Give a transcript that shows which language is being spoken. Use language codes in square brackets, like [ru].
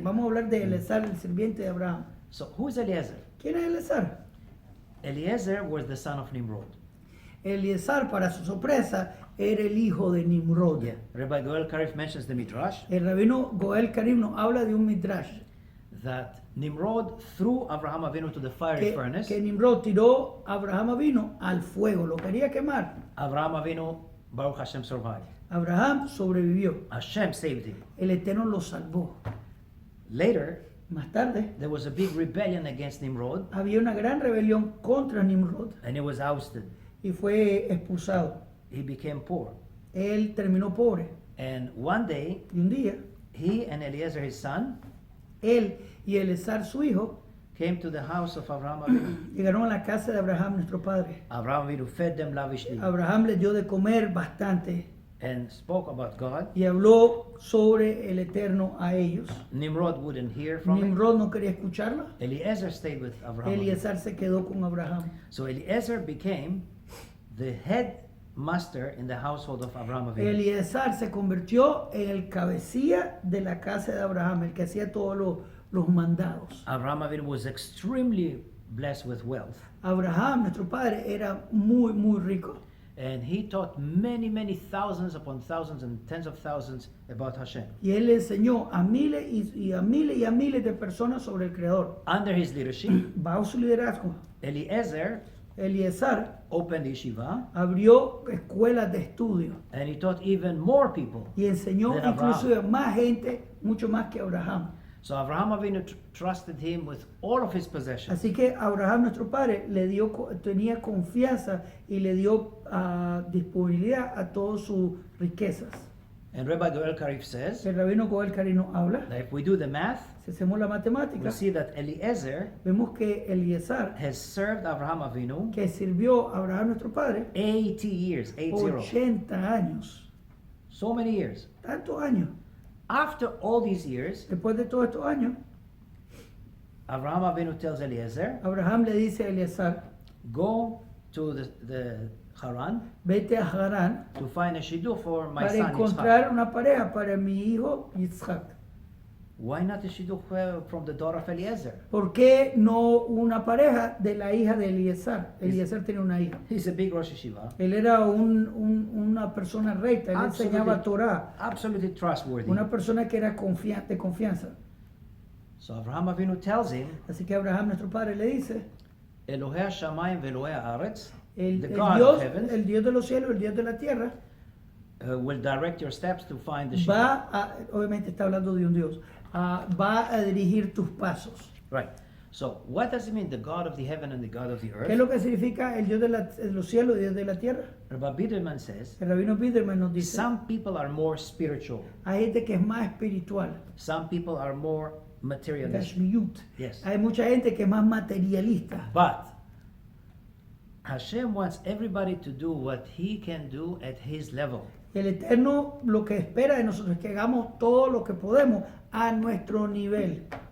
[es] Vamos a hablar de Elezar, el sirviente de Abraham. [en] So who is Eliezer? [es] ¿Quién es Elezar? [en] Eliezer was the son of Nimrod. [es] Elezar, para su sorpresa, era el hijo de Nimrod. [en] Yeah. Rabbi Goel Karif mentions the Midrash [es] El rabino Goel Karim nos habla de un midrash [en] that Nimrod threw Avraham Avinu to the fiery furnace. [es] que Nimrod tiró a Abraham vino al fuego, lo quería quemar. [en] Avraham Avinu, Baruch Hashem, survived. [es] Abraham sobrevivió. [en] Hashem saved him. [es] El Eterno lo salvó. [en] Later, [es] Más tarde, [en] there was a big rebellion against Nimrod, [es] había una gran rebelión contra Nimrod [en] and he was ousted. [es] y fue expulsado. [en] he became poor. [es] Él terminó pobre. [en] And one day, [es] Y un día, [en] he and Eliezer, his son, [es] él y Elezar, su hijo, [en] came to the house of Abraham Avinu. [es] llegaron a la casa de Abraham, nuestro padre. [en] Abraham Avinu fed them lavishly [es] Abraham les dio de comer bastante [en] and spoke about God. [es] y habló sobre el Eterno a ellos. [en] Nimrod wouldn't hear from him. [es] Nimrod no quería escucharlo. [en] Eliezer stayed with Abraham. [es] Elezar se quedó con Abraham. [en] So Eliezer became the head master in the household of Abraham Avinu. [es] Elezar se convirtió en el cabecilla de la casa de Abraham, el que hacía todos los mandados. [en] Abraham Avinu was extremely blessed with wealth. [es] Abraham, nuestro padre, era muy, muy rico. [en] And he taught many, many thousands upon thousands and tens of thousands about Hashem. [es] Y él le enseñó a miles y a miles y a miles de personas sobre el Creador. [en] Under his leadership, [es] Bajo su liderazgo, [en] Eliezer [es] Elezar [en] opened yeshiva [es] abrió escuelas de estudio [en] and he taught even more people [es] y enseñó [en] than [es] inclusive [en] Abraham. [es] más gente, mucho más que Abraham. [en] So Abraham Avinu trusted him with all of his possessions. [es] Así que Abraham, nuestro padre, tenía confianza y le dio disponibilidad a todas sus riquezas. [en] And Rabbi Goel Karif says [es] El rabino Goel Carino habla, [en] that if we do the math, [es] si hacemos la matemática, [en] we see that Eliezer [es] vemos que Elezar, [en] has served Abraham Avinu [es] que sirvió a Abraham, nuestro padre, [en] 80 years, 80. [es] 80 años, [en] So many years. [es] tantos años. [en] After all these years, [es] Después de todos estos años, [en] Abraham Avinu tells Eliezer, [es] Abraham le dice a Elezar, [en] go to the Haran [es] vete a Harán [en] to find a shidduch for my [es] para [en] son [es] encontrar [en] Yitzchak. [es] una pareja para mi hijo Yitzhak. [en] Why not a shidduch from the daughter of Eliezer? [es] ¿Por qué no una pareja de la hija de Elezar? Elezar tenía una hija. [en] He's a big Rosh Yeshiva, [es] Él era una persona recta, él enseñaba Torá, [en] absolutely trustworthy. [es] una persona que era de confianza. [en] So Abraham Avinu tells him, [es] Así que Abraham, nuestro padre, le dice, [he] Elohei Hashamayim ve'Elohei Haaretz, [es] el [en] the God [es] Dios, [en] of heavens, [es] el Dios de los cielos, el Dios de la tierra, [en] will direct your steps to find the shidduch. [es] va a, obviamente está hablando de un Dios, va a dirigir tus pasos. [en] Right. So what does it mean, the God of the heaven and the God of the [es] ¿Qué es [en] earth? [es] lo que significa el Dios de los cielos y el Dios de la tierra? [en] Rabbi Biderman says, [es] El rabino Biderman nos dice, [en] some people are more spiritual. [es] hay gente que es más espiritual, [en] Some people are more materialistic. [he] Gashmiyut. [en] Yes. [es] Hay mucha gente que es más materialista. [en] But Hashem wants everybody to do what he can do at his level. [es] El Eterno lo que espera de nosotros es que hagamos todo lo que podemos a nuestro nivel.